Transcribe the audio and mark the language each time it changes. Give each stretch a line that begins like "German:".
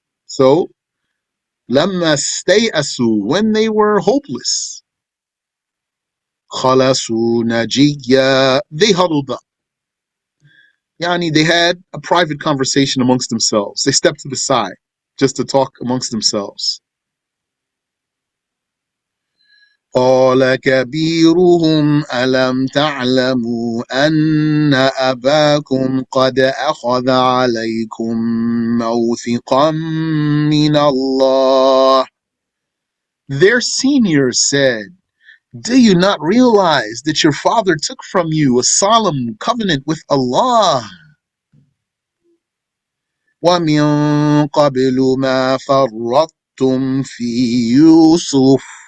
English: So,
Arabic: لَمَّا اسْتَيْأَسُوا,
English: when they were hopeless,
Arabic: خَلَصُوا نَجِيًّا,
English: they huddled up. Yani, they had a private conversation amongst themselves. They stepped to the side just to talk amongst themselves.
Arabic: قال كبيرهم ألم تعلموا أن أباكم قد أخذ عليكم موثقا من الله.
English: Their senior said, do you not realize that your father took from you a solemn covenant with Allah?
Arabic: وَمِن قَبْلُ مَا فَرَّطْتُمْ فِي يُوسُفَ.